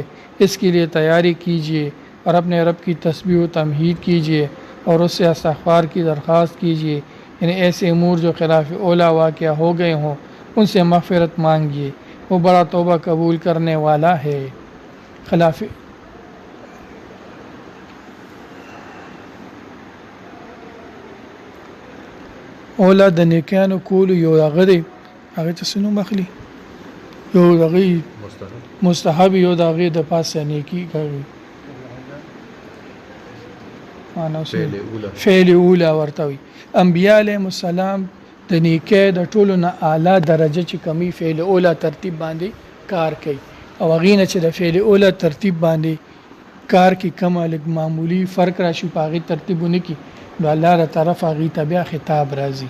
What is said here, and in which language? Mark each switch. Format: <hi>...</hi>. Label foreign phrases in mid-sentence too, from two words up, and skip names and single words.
<ur>اس کے لیے تیاری کیجئے اور اپنے رب کی تسبیح و تمجید کیجئے اور اس سے استغفار کی درخواست کیجئے، یعنی ایسے امور جو خلاف اولا واقعہ ہو گئے ہوں ان سے مغفرت مانگیے، وہ بڑا توبہ قبول کرنے والا ہے۔</ur> <ps>خلاف اولا د نیکانو کولو یو هغه دی، هغه ته څه نوم اخلي؟ یو هغه مستحب، یو د هغې د پاسه نیکي کوي، فعل اولا ورته وي۔ انبیاء</ps> <ar>علیهم السلام</ar> <ps>د نیکۍ د ټولو نه اعلی درجه چې کمی فعل اولا ترتیب باندې کار کوي، او هغې نه چې د فعل اولا ترتیب باندې کار کې کم لږ معمولی فرق راشي په هغې ترتیب ونه کړي، نو الله له طرف هغې ته بیا خطاب راځي۔</ps>